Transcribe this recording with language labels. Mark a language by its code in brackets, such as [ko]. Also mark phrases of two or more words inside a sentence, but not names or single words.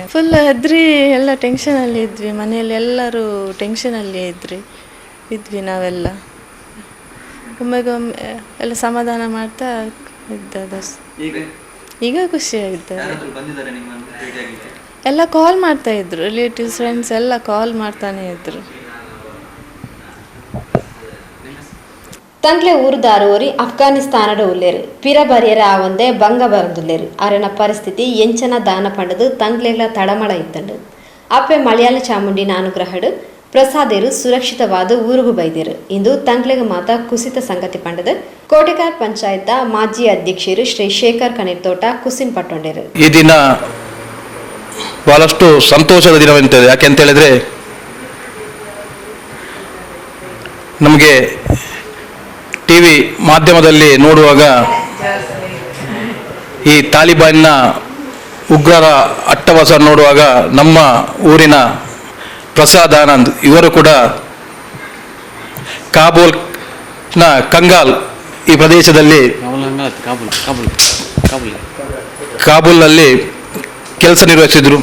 [kn] ಫುಲ್ ಹೆದ್ರಿ ಎಲ್ಲ ಟೆನ್ಷನಲ್ಲಿ ಇದ್ವಿ, ಮನೆಯಲ್ಲಿ ಎಲ್ಲರೂ ಟೆನ್ಷನಲ್ಲಿ ಇದ್ವಿ ನಾವೆಲ್ಲ. ಒಮ್ಮೆಗೊಮ್ಮೆ ಎಲ್ಲ ಸಮಾಧಾನ ಮಾಡ್ತಾ ಇದ್ದದ್ದು. ಈಗ ಖುಷಿಯಾಗಿದ್ದಾರೆ. ಎಲ್ಲ ಕಾಲ್ ಮಾಡ್ತಾ ಇದ್ರು, [en] relatives friends [kn] ಎಲ್ಲ ಕಾಲ್ ಮಾಡ್ತಾನೆ ಇದ್ರು. [tcy] ತಂಗ್ಲೆ ಊರುದಾರುವರಿ ಅಫ್ಘಾನಿಸ್ತಾನದ ಉಲ್ಲೇರು ಪಿರ ಬರಿಯರ ಆವಂದೆ ಬಂಗ ಬರಂದುಲ್ಲೇರು ಅರನ ಪರಿಸ್ಥಿತಿ ಎಂಚನ ದಾನ ಪಂಡದು ತಂಗ್ಲೆಗಳ ತಡಮಳ ಇತ್ತಂಡು. ಅಪ್ಪೆ ಮಲಯಾಳ ಚಾಮುಂಡಿನ ಅನುಗ್ರಹಡು ಪ್ರಸಾದೇರು ಸುರಕ್ಷಿತವಾದ ಊರುಗು ಬೈದೇರು. ಇಂದು ತಂಗ್ಲೆಗ ಮಾತ ಕುಸಿತ ಸಂಗತಿ ಪಂಡದು ಕೋಟೆಕಾರ್ ಪಂಚಾಯತ್ ಮಾಜಿ ಅಧ್ಯಕ್ಷರು ಶ್ರೀ ಶೇಖರ್ ಕನಿರ್ತೋಟ ಕುಸಿನ್ ಪಟ್ಟೊಂಡೇರು. [kn] ಈ ದಿನ ಬಹಳಷ್ಟು ಸಂತೋಷದ ದಿನವೆಂತದೆ. ಯಾಕೆಂತ ಹೇಳಿದ್ರೆ ನಮಗೆ ಟಿವಿ ಮಾಧ್ಯಮದಲ್ಲಿ ನೋಡುವಾಗ ಈ ತಾಲಿಬಾನ್ನ ಉಗ್ರರ ಅಟ್ಟಹಾಸ ನೋಡುವಾಗ ನಮ್ಮ ಊರಿನ ಪ್ರಸಾದ್ ಆನಂದ್ ಇವರು ಕೂಡ ಕಾಬೂಲ್ನ ಕಂಗಾಲ್ ಈ ಪ್ರದೇಶದಲ್ಲಿ ಕಾಬೂಲ್ನಲ್ಲಿ ಕೆಲಸ ನಿರ್ವಹಿಸಿದರು.